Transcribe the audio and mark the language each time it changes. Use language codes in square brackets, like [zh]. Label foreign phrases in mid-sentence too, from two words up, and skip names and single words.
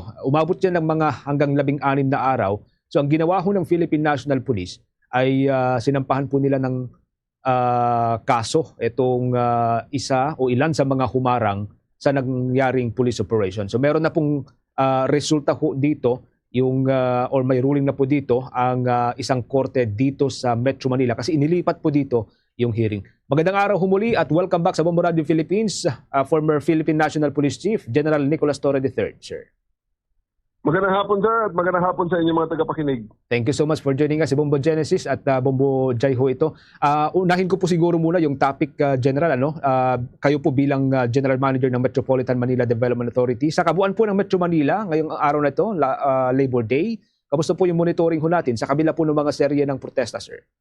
[tl] Umabot yan ng mga hanggang 16 na araw. So ang ginawa ho ng Philippine National Police ay sinampahan po nila ng kaso itong isa o ilan sa mga humarang sa nangyaring [en] police operation. [tl] So meron na pong resulta ho dito or may ruling na po dito ang isang korte dito sa Metro Manila kasi inilipat po dito yung hearing. Magandang araw humuli at [en] welcome back [tl] sa Bombo Radio Philippines, former Philippine National Police Chief General Nicolas Torre III, sir. Magandang hapon, sir, at magandang hapon sa inyong mga tagapakinig. [en] Thank you so much for joining us, [tl] Bombo Genesis at Bombo Jai ho ito. Unahin ko po siguro muna yung topic, General. Kayo po bilang [en] General Manager [tl] ng Metropolitan Manila Development Authority. Sa kabuuan po ng Metro Manila, ngayong araw na ito, Labor Day, kamusta po yung monitoring ho natin sa kabila po ng mga serye ng protesta, sir?